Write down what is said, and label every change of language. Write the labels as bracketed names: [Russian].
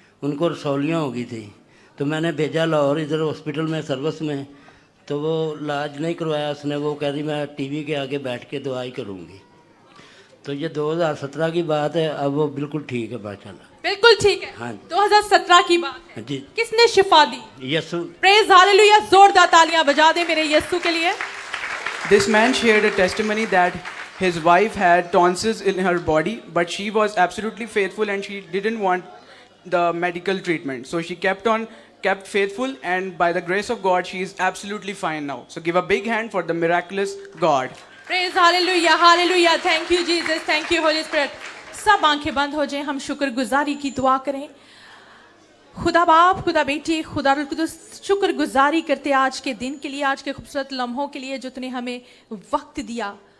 [Hindi] उनको रसौलियाँ हो गई थी। तो मैंने भेजा लाहौर इधर हॉस्पिटल में सर्विस में, तो वो इलाज नहीं करवाया उसने। वो कह रही मैं टीवी के आगे बैठ के दवाई करूँगी। तो ये 2017 की बात है, अब वो बिल्कुल ठीक है माशाल्लाह। बिल्कुल ठीक है। हाँ 2017 की बात है। जी। किसने शिफा दी? यीशु। प्रेज हालेलुया, जोरदार तालियां बजा दे मेरे यीशु के लिए। [English] This man shared a testimony that his wife had tonsils in her body, but she was absolutely faithful and she didn't want the medical treatment. So she kept faithful, and by the grace of God, she is absolutely fine now. So give a big hand for the miraculous God. [Hindi] Praise hallelujah, hallelujah. [English] Thank you Jesus, thank you holy spirit. [Hindi] सब आंखें बंद हो जाएं, हम शुक्रगुजारी की दुआ करें। खुदा बाप, खुदा बेटी, खुदा रुल कुदूस, शुक्रगुजारी करते आज के दिन के लिए, आज के खूबसूरत लम्हों के लिए जो तूने हमें वक्त दिया।